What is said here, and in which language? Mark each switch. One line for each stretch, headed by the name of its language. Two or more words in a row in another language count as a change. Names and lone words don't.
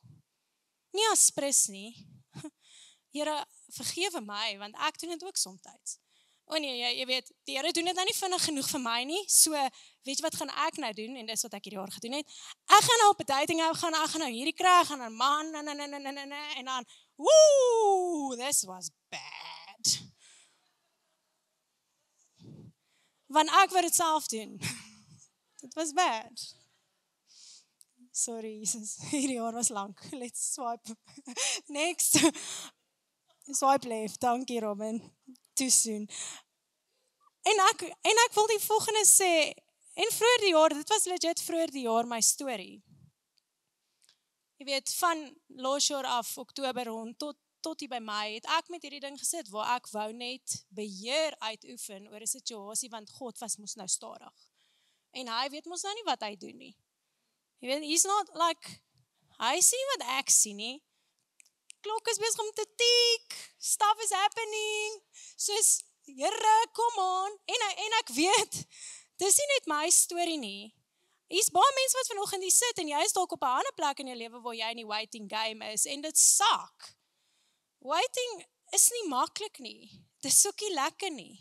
Afrikaans: Nie as prins nie. Here, vergewe my, want ek doen dit ook soms. O nee, jy weet, die Here doen dit nou nie vinnig genoeg vir my nie, so weet jy wat gaan ek nou doen, en dis wat ek hierdie jaar gedoen het, ek gaan nou op 'n dating ek gaan nou hierdie kry, ek gaan 'n man, en dan,
English: woe, this was bad.
Afrikaans: Want ek wou dit self doen.
English: It was bad. Sorry,
Afrikaans: Jesus, hierdie jaar was lank.
English: Let's swipe. Next. Swipe left, dankie Robin. Too soon.
Afrikaans: En ek wil die volgende sê, en vroeër die jaar, dit was legit vroeër die jaar my storie. Jy weet, van laas jaar af, Oktober rond, tot hier by my, het ek met hierdie ding gesit, waar ek wou net beheer uitoefen oor 'n situasie, want God was mos nou stadig. En hy weet mos nou nie wat hy doen nie. Jy weet,
English: he's not like,
Afrikaans: hy sien wat ek sien nie. Klok is besig om te tik,
English: stuff is happening,
Afrikaans: soos, Here, kom on, en ek weet, dis nie net my storie nie. Hier's baie mense wat vanoggend hier sit, en jy is dalk op 'n ander plek in jou lewe waar jy in die
English: waiting game
Afrikaans: is, en dit sak. Waiting is nie maklik nie, dis ook nie lekker nie.